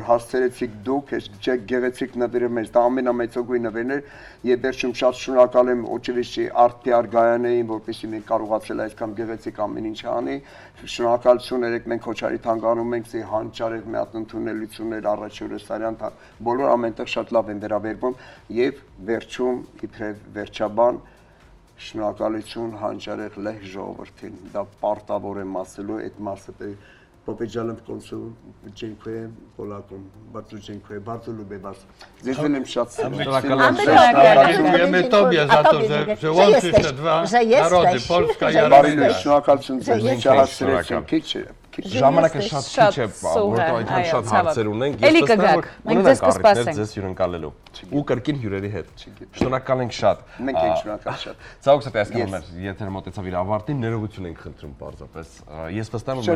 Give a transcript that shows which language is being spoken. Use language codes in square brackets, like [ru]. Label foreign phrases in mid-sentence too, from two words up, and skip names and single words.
[hy] հասցրեցիք դուք, այս գեղեցիկ նվերը մեզ, դա ամենամեծոգույն նվերն էր, եւ վերջում շատ շնորհակալ եմ Օչևիչի Արտիար Գայանեին, որպեսզի մենք կարողացել այսքան գեղեցիկ ամեն ինչ անի, շնորհակալություն երեք մենք Քոչարի թանգարանում ենք, զի հանճարեղ մի հատ ընդունելություններ առաջորդ Սարյան, բոլոր ամենտեղ շատ լավ են վերաբերվում եւ վերջում իբրև վերջաբան շնորհակալություն հանճարեղ լեհ ժողովրդին, դա պարտավոր եմ ասելու, այդ մասը [pl] Powiedziałem w końcu dziękuję Polakom, bardzo dziękuję, bardzo lubię was. Zezwolę szacunek. Dziękujemy Tobie za to, że łączysz te dwa narody, Polska i Armenia. [hy] Ժամանակը շատ քիչ է, որտեղ այդքան շատ հարցեր ունենք, ես տեսնում եմ, որ ունենք առիթներ ձեզ հյուրընկալելու ու կրկին հյուրերի հետ։ Շնորհակալ ենք շատ։ Մենք ենք շնորհակալ շատ։ Ցավոք սրտի այսքան մեր եթերը մոտեցավ իր ավարտին, ներողություն ենք խնդրում պարզապես։ Ես վստահ եմ,